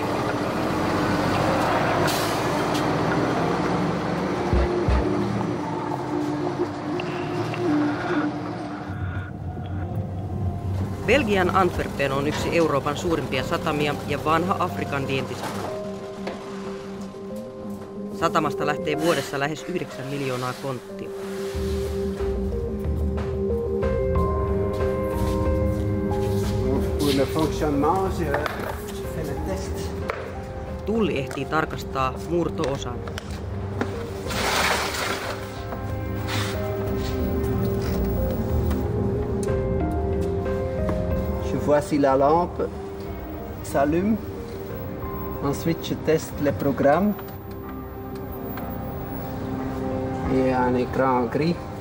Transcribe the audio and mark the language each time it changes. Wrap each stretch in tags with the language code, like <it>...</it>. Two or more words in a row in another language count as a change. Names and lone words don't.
<fi>Belgian Antwerpen on yksi Euroopan suurimpia satamia ja vanha Afrikan vientisatama. Satamasta lähtee vuodessa lähes 9 miljoonaa konttia.</fi> <fr>Pour le fonctionnement, je fais le test.</fr> <fi>Tulli ehtii tarkastaa murto-osan.</fi> <fr>Je vois si la lampe s'allume. Ensuite, je teste le programme. Et un écran gris.</fr>